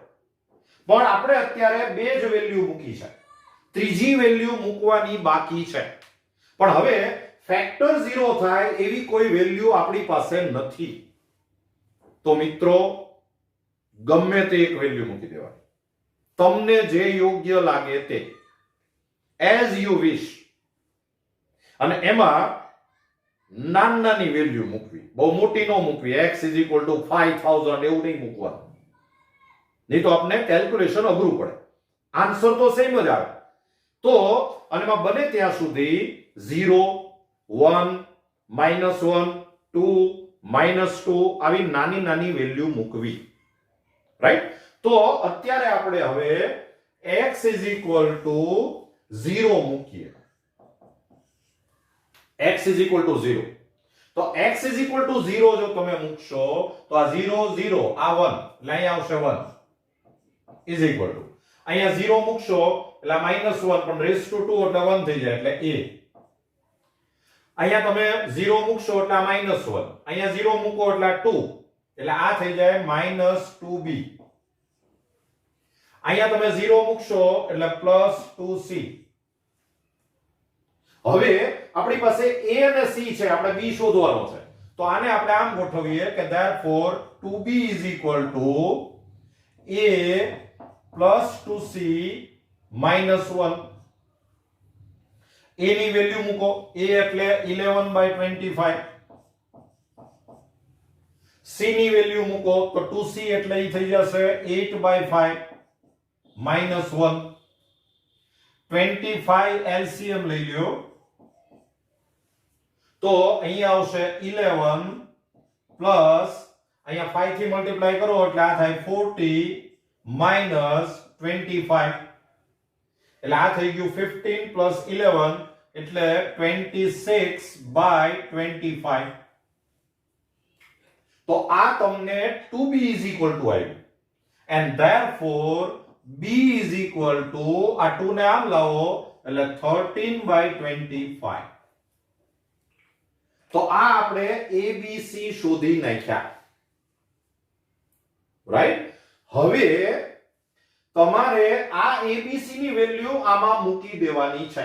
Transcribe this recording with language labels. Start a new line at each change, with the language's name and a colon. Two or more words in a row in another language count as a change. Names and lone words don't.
Gujarati: પણ આપણે અત્યારે 2 જ વેલ્યુ મૂકી છે, ત્રીજી વેલ્યુ મૂકવાની બાકી છે. પણ હવે ફેક્ટર 0 થાય એવી કોઈ વેલ્યુ આપણી પાસે નથી. તો મિત્રો ગમે તે એક વેલ્યુ મૂકી દેવાની, તમને જે યોગ્ય લાગે તે,
English: as you wish.
Gujarati: અને એમાં નાની વેલ્યુ મૂકવી, બહુ મોટી ન મૂકવી. x = 5000 એવું નહીં મૂકવાનું, નહીં તો આપણે કેલ્ક્યુલેશન અઘરું પડે. આન્સર તો સેમ જ આવે. તો અને એમાં બને ત્યાં સુધી 0 1 -1 2 -2 આવી નાની વેલ્યુ મૂકવી. રાઈટ? તો અત્યારે આપણે હવે x = 0 મૂકીએ. x = 0. તો x = 0 જો તમે મૂકશો તો આ 0 0 આ 1 એટલે અહીંયા આવશે 1
English: is equal to
Gujarati: અહીંયા 0 મૂકશો એટલે -1 પણ
English: raise to
Gujarati: 2 એટલે 1 થઈ જાય એટલે a. અહીંયા તમે 0 મૂકશો એટલે -1, અહીંયા 0 મૂકો એટલે 2 એટલે આ થઈ જાય -2b. અહીંયા તમે 0 મૂકશો એટલે +2c. હવે આપણી પાસે a અને c છે, આપણે b શોધવાનો છે. તો આને આપણે આમ ગોઠવીએ કે therefore 2b = a + 2c -1. a ની વેલ્યુ મૂકો, a એટલે 11/25. c ની વેલ્યુ મૂકો તો 2c એટલે ઈ થઈ જશે 8/5 -1. 25 LCM લઈ લ્યો તો અહીંયા આવશે 11 પ્લસ અહીંયા 5 થી મલ્ટીપ્લાય કરો એટલે આ થાય 40 -25 એટલે આ થઈ ગયું 15 + 11 એટલે 26/25. તો આ તમને 2b = આવ્યું.
English: and therefore
Gujarati: b = આ 2 ને આમ લાવો એટલે 13/25. તો આ આપણે abc શોધી નાખ્યા. રાઈટ? હવે તમારે આ abc ની વેલ્યુ આમાં મૂકી દેવાની છે.